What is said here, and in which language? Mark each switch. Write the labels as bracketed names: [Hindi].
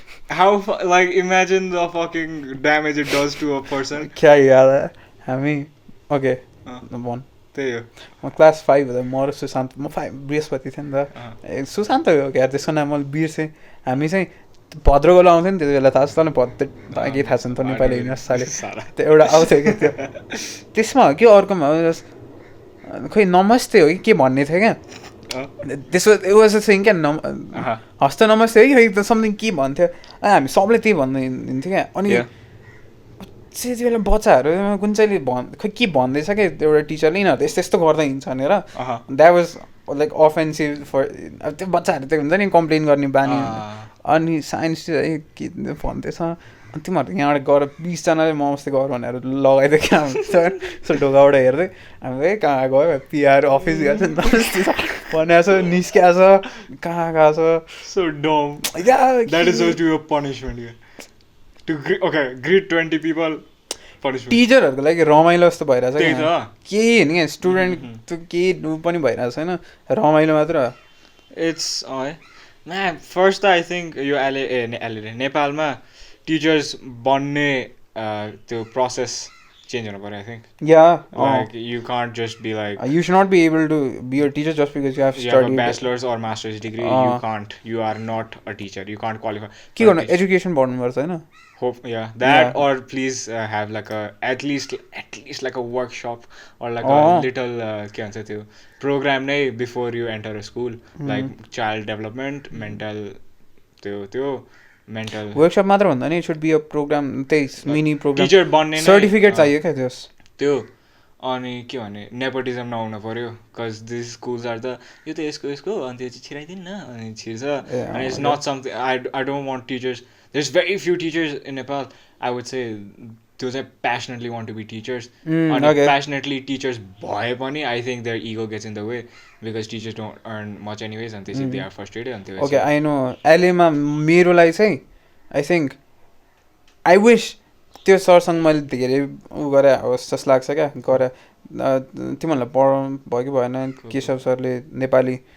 [English] How like imagine the fucking damage it does to a person. [Nepali] क्या याद है हामी ओके भन त्यही हो म क्लास 5 हुँदा म र सुशान्त म 5 बृहस्पति थिएँ नि त सुशान्त हो क्या त्यसको नाम मैले बिर्सेँ हामी चाहिँ भद्रको लाउँथ्यो नि त्यति बेला थाहा छ तँलाई भद्र तँलाई केही थाहा छैन त नेपाली होइन साले त्यो एउटा आउँथ्यो कि त्यो त्यसमा हो कि अर्कोमा खोइ नमस्ते हो कि के भन्ने थियो क्या त्यसो [English] it was a thing [Nepali] क्या हस्त नमस्ते है खै समथिङ के भन्थ्यो हामी सबले त्यही भन्नु हिँड्थ्यो क्या अनि त्यति बेला बच्चाहरू कुन चाहिँले खै के भन्दैछ क्या एउटा टिचरले यिनीहरू यस्तो यस्तो गर्दा हिँड्छ भनेर [English] that was like offensive for [Nepali] अब त्यो बच्चाहरू त्यो हुन्छ नि कम्प्लेन गर्ने बानी अनि साइन्स के भन्दैछ अनि तिमीहरू यहाँबाट गएर 20जनाले म अस्ति गर भनेर लगाइदियो क्या सो ढोकाबाट हेर्दै हामी कहाँ गयो पिआर अफिस गएको छ नि त भनेको छ निस्किएको छ कहाँ गएको छ [English] So dumb. That is supposed to be a punishment. Okay, greet 20 people. Punishment. [Nepali] टिचरहरूको लागि रमाइलो जस्तो भइरहेछ त्यही त केही होइन क्या स्टुडेन्ट त केही पनि भइरहेको छैन रमाइलो मात्र [English] It's first I think [Nepali] यो नेपालमा टिचर्स बन्ने त्यो प्रोसेस चेन्ज हुनु पर्यो I think. [English] Like you can't just be like you should not be able to be a teacher just because you have studied a bachelor's or master's degree. You can't. You are not a teacher. You can't qualify. [Nepali] के गर्नु education पढ्नुपर्छ होइन [English] Hope that or please have like a at least like a workshop or like a little [Nepali] के भन्छ त्यो [English] program नै before you enter a school like child development mental त्यो mental [Nepali] workshop मात्र भन्दा नि [English] should be a program [Nepali] त्यही mini programme teacher बन्ने सर्टिफिकेट चाहियो क्या त्यो अनि के भने नेपोटिजम नहुनु पर्यो [English] cuz these schools are the [Nepali] यो त यसको अनि त्यो चाहिँ छिराइदिनु न अनि छिर्छ [English] and it's not something I don't want teachers. There's very few teachers in Nepal. I would say those that passionately want to be teachers. And passionately teachers [Nepali] bhaye pani [English] I think their ego gets in the way because teachers don't earn much anyways and they are frustrated and they okay I know [Nepali] LA मा मेरो लागि चाहिँ [English] I think I wish [Nepali] त्यो सरसँग मैले धेरै उ गरे होस् जस्तो लाग्छ क्या गरे तिमीहरूलाई पढाउनु भयो कि भएन केशव सरले नेपाली